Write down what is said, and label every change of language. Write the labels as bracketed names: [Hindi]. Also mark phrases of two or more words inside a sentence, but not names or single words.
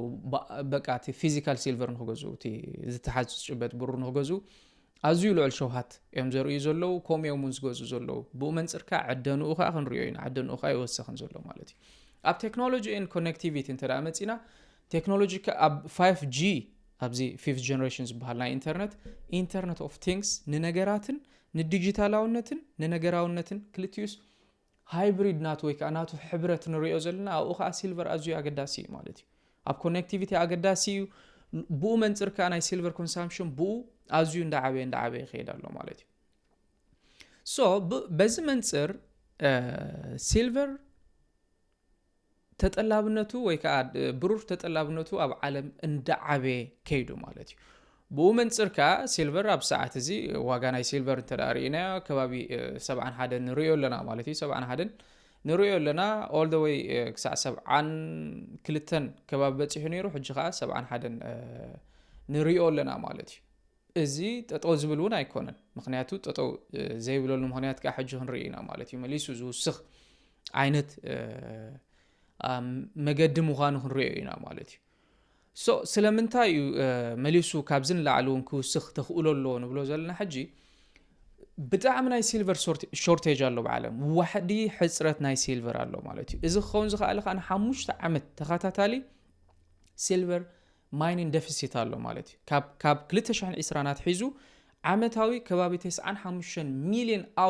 [Tigrinya] በቃ እቲ [English] physical silver [Tigrinya] ንክገዝኡ እቲ ዝተሓፅበት ብሩር ንክገዝኡ ኣዝዩ ልዑል ሸውሃት እዮም ዘርእዩ ዘለዉ ከምኦም እውን ዝገዝኡ ዘለዉ ብኡ መንፅር ከዓ ዕደንኡ ከዓ ክንሪኦ ኢና ዕደንኡ ከዓ ይወሰኽን ዘሎ ማለት እዩ ኣብ [English] technology and connectivity [Tigrinya] እንተዳ መፂና ቴክኖሎጂ ኣብ 5G ኣብዚ [English] 5th generation [Tigrinya] ዝበሃል ናይ [English] internet of things [Tigrinya] ንነገራትን ንዲጂታላውነትን ንነገራውነትን ክልቲዩስ ሃይብሪድ ናቱ ወይ ከዓ ናቱ ሕብረት ንሪኦ ዘለና ኣብኡ ከዓ ሲልቨር ኣዝዩ ኣገዳሲ እዩ ማለት እዩ ኣብ ኮኔክቲቪቲ ኣገዳሲ እዩ ብኡ መንፅር ከዓ ናይ [English] silver consumption [Tigrinya] ብኡ ኣዝዩ እንዳዓበየ ይኸይድ ኣሎ ማለት እዩ ሶ በዚ መንፅር ሲልቨር ተጠላብነቱ ወይ ከዓ ብሩር ተጠላብነቱ ኣብ ዓለም እንዳዓበየ ከይዱ ማለት እዩ ብኡ መንፅር ከዓ ሲልቨር ኣብ ሰዓት እዚ ዋጋ ናይ ሲልቨር እንተዳሪእና ከባቢ 71 ንሪኦ ኣለና ማለት እዩ 71 ንሪኦ ኣለና [English] all the way [Tigrinya] ክሳዕ 72 ከባቢ በፂሑ ነይሩ ሕጂ ከዓ 71 ንሪኦ ኣለና ማለት እዩ እዚ ጠጠው ዝብል እውን ኣይኮነን ምክንያቱ ጠጠው ዘይብለሉ ምክንያት ከዓ ሕጂ ክንርኢ ኢና ማለት እዩ መሊሱ ዝውስኽ ዓይነት መገዲ ምዃኑ ክንሪኦ ኢና ማለት እዩ ሶ ስለምንታይ እዩ መሊሱ ካብዝን ላዕሉ እውን ክውስኽ ተኽእሎ ኣለዎ ንብሎ ዘለና ሕጂ ብጣዕሚ ናይ [English] silver shortage [Tigrinya] ኣሎ ብዓለም ዋሕዲ ሕፅረት ናይ ሲልቨር ኣሎ ማለት እዩ እዚ ክኸውን ዝኽኣለ ከዓ ን5 ዓመት ተኸታታሊ [English] silver mining deficit [Tigrinya] ኣሎ ማለት እዩ ካብ 2020 ናትሒዙ ዓመታዊ ከባቢ 95 ሚልዮን